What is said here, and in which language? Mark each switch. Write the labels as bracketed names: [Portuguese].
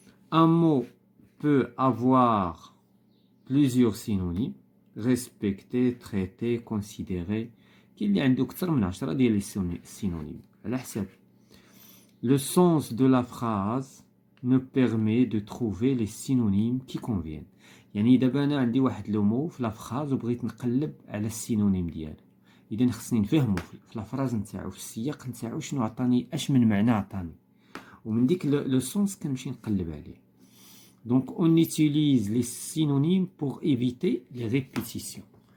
[French] Un mot peut avoir plusieurs synonymes, respecter, traiter, considérer. qu'il y a [Arabic] عنده أكثر من 10 ديال السينونيم على حسب. [French] Le sens de la phrase me permet de trouver les synonymes qui conviennent. [Arabic] يعني دابا انا عندي واحد لو مو في لا فراز وبغيت نقلب على السينونيم ديالو. اذا خصني نفهمو في لا فراز نتاعو في السياق نتاعو شنو عطاني اش من معنى عطاني ومن ديك لو سونس كنمشي نقلب عليه. [French] Donc on utilise les synonymes pour éviter les répétitions.